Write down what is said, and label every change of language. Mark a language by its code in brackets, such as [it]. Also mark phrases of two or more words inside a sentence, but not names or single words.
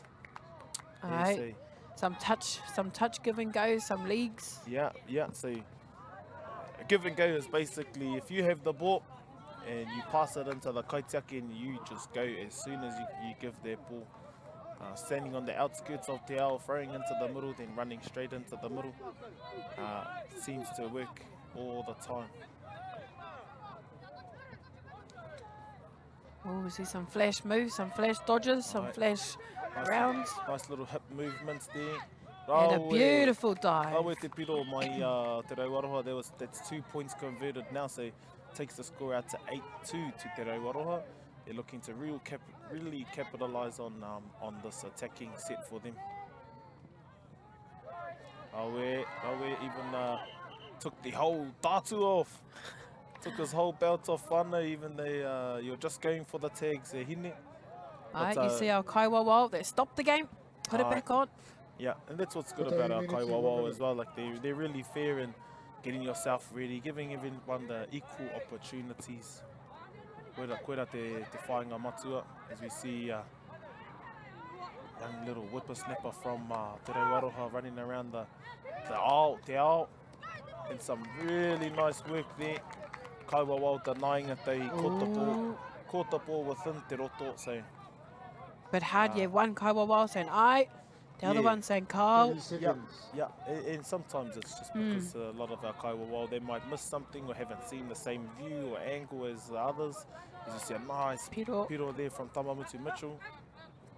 [en] Some touch give and go, some leagues. Yeah. So give and go is basically if you have the ball and you pass it into the kaitiaki and you just go as soon as you give that ball. Standing on the outskirts of [mi] te ao, [en] throwing into the middle, then running straight into the middle. Seems to work all the time. Oh, we see some flash moves, some flash dodges, some flash rounds. Nice little hip movements there. And a beautiful dive. [mi] Rauaroha te piro mai Te Rauaroha, [en] that's 2 points converted now, so takes the score out to 8-2 to Te Rauaroha. They're looking to really capitalise on this attacking set for them. Rauaroha even took the whole tatu off. Took his whole belt off whana, even though you're just going for the tags. Hine. You see our kaiwawa, they stopped the game, put it back on. Yeah, and that's what's good about our kaiwawa as well. Like they're really fair in getting yourself ready, giving everyone the equal opportunities. [mi] Koera te whainga matua, [en] as we see young little whippersnapper from Te Rauaroha running around [mi] te ao, [en] and some really nice work there. Kaiwawa denying it, they caught the ball within [mi] te roto, [en] so. But hard, one kaiwawa saying aye, the other one saying Kau. Yeah, and sometimes it's just because a lot of our kaiwawa, they might miss something or haven't seen the same view or angle as the others. As you see a nice piro there from Tamamutu Mitchell.